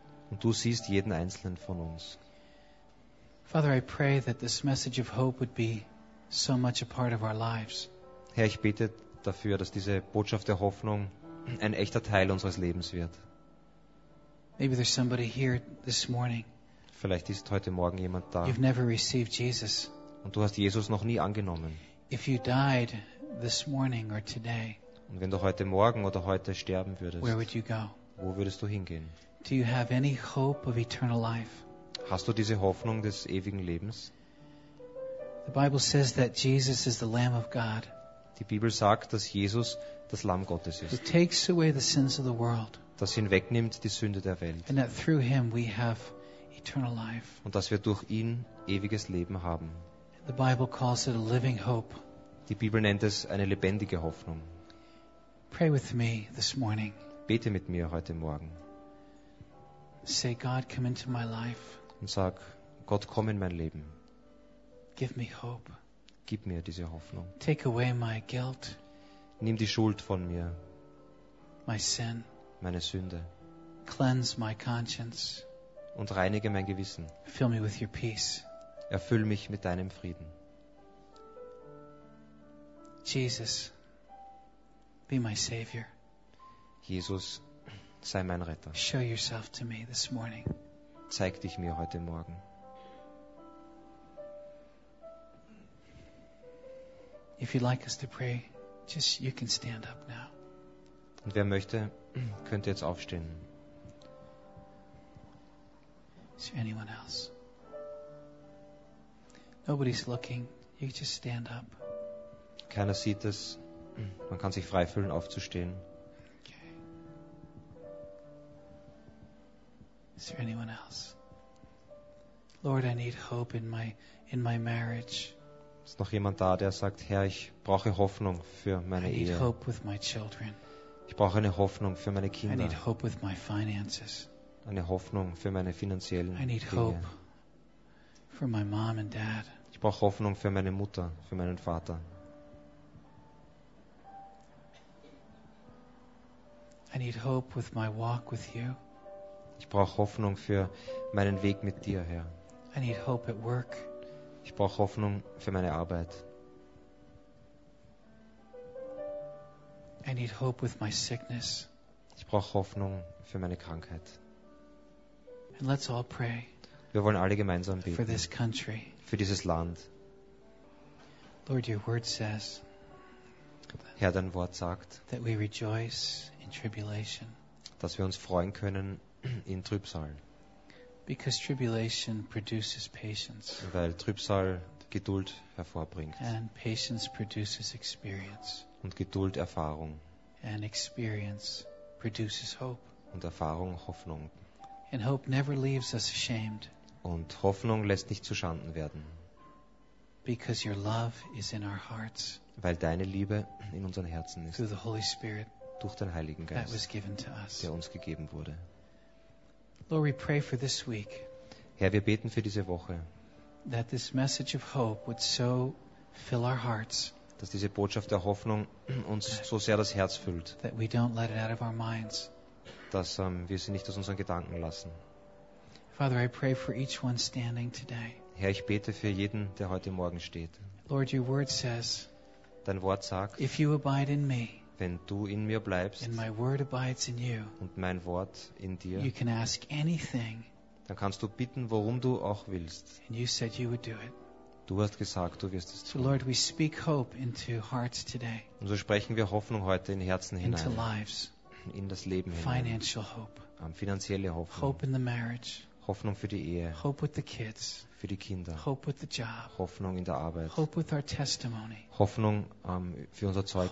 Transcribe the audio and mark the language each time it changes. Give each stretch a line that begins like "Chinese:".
German: Und du siehst jeden einzelnen von uns.
English: Father, I pray that this message of hope would be so much a part of our lives.
German: Herr, ich bete dafür, dass diese Botschaft der Hoffnung ein echter Teil unseres Lebens wird.
English: Maybe there's somebody here this morning.
German: Vielleicht ist heute Morgen jemand da.
English: You've never received Jesus.
German: Und du hast Jesus noch nie angenommen.
English: If you died this morning or today,
German: und wenn du heute Morgen oder heute sterben würdest,
English: where would you go?
German: Wo würdest du hingehen?
English: Do you have any hope of eternal life?
German: Hast du diese Hoffnung des ewigen Lebens?
English: The Bible says that Jesus is the Lamb of God.
German: Die Bibel sagt, dass Jesus das Lamm Gottes ist.
English: He takes away the sins of the world.
German: Dass ihn wegnimmt die Sünde der Welt.
English: And that through him we have eternal life.
German: Und dass wir durch ihn ewiges Leben haben.
English: The Bible calls it a living hope.
German: Die Bibel nennt es eine lebendige Hoffnung.
English: Pray with me this morning.
German: Bete mit mir heute Morgen.
English: Say, God, come into my life.
German: Und sag, Gott, komm in mein Leben.
English: Give me hope.
German: Gib mir diese Hoffnung.
English: Take away my guilt.
German: Nimm die Schuld von mir.
English: My sin.
German: Meine Sünde.
English: Cleanse my conscience.
German: Und reinige mein Gewissen.
English: Fill me with your peace.
German: Erfüll mich mit deinem Frieden.
English: Jesus, be my savior.
German: Jesus, sei mein Retter.
English: Show yourself to me this morning.
German: Zeig dich mir heute Morgen.
English: If you'd like us to pray, just you can stand up now.
German: Und wer möchte, könnte jetzt aufstehen.
English: Is there anyone else? Nobody's looking. You can just stand up.
German: Keiner sieht es. Man kann sich frei fühlen, aufzustehen.
English: Okay. Is there anyone else? Lord, I need hope in my marriage.
German: Ist noch jemand da, der sagt, Herr, ich brauche Hoffnung für meine Ehe.
English: I need hope with my children.
German: Ich brauche eine Hoffnung für meine Kinder.
English: I need hope with my finances.
German: Eine Hoffnung für meine finanziellen Dinge.
English: I need hope for my mom and dad.
German: Ich brauche Hoffnung für meine Mutter, für meinen Vater.
English: I need hope with my walk with you.
German: Ich brauche Hoffnung für meinen Weg mit dir, Herr.
English: I need hope at work.
German: Ich brauche Hoffnung für meine Arbeit.
English: I need hope with my sickness.
German: Ich brauche Hoffnung für meine Krankheit.
English: And let's all pray.
German: Wir wollen alle gemeinsam beten.
English: For this country.
German: Für dieses Land.
English: Lord, your word says.
German: Herr, dein Wort sagt.
English: That we rejoice in tribulation.
German: Dass wir uns freuen können in Trübsal.
English: Because tribulation produces patience.
German: Weil Trübsal Geduld hervorbringt.
English: And patience produces experience.
German: Und Geduld Erfahrung.
English: And experience produces hope.
German: Und Erfahrung Hoffnung.
English: And hope never leaves us ashamed.
German: Und Hoffnung lässt nicht zu Schanden werden.
English: Because your love is in our hearts.
German: Weil deine Liebe in unseren Herzen ist.
English: Through the Holy Spirit.
German: Durch den Heiligen Geist.
English: That was given to us.
German: Der uns gegeben wurde.
English: Lord, we pray for this week.
German: Herr, wir beten für diese Woche.
English: That this message of hope would so fill our hearts.
German: Dass diese Botschaft der Hoffnung uns so sehr das Herz füllt.
English: That we don't let it out of our minds.
German: Dass wir sie nicht aus unseren Gedanken lassen.
English: Father, I pray for each one standing today.
German: Herr, ich bete für jeden, der heute Morgen steht.
English: Lord, your word says.
German: Dein Wort sagt.
English: If you abide in me.
German: Wenn du in mir bleibst.
English: And my word abides in you.
German: Und mein Wort in dir.
English: You can ask anything.
German: Dann kannst du bitten, worum du auch willst.
English: And you said you would do it.
German: Du hast gesagt, du wirst es tun.
English: So Lord, we speak hope into hearts today.
German: Und so sprechen wir Hoffnung heute in Herzen
English: into
German: hinein.
English: Lives.
German: In das Leben
English: financial
German: hinein.
English: Hope.
German: Finanzielle Hoffnung.
English: Hope in the marriage.
German: Hoffnung für die Ehe.
English: Hope with the kids.
German: Für die Kinder.
English: Hope with the job.
German: Hoffnung in der Arbeit.
English: Hope with our testimony.
German: Hoffnung für unser Zeugnis.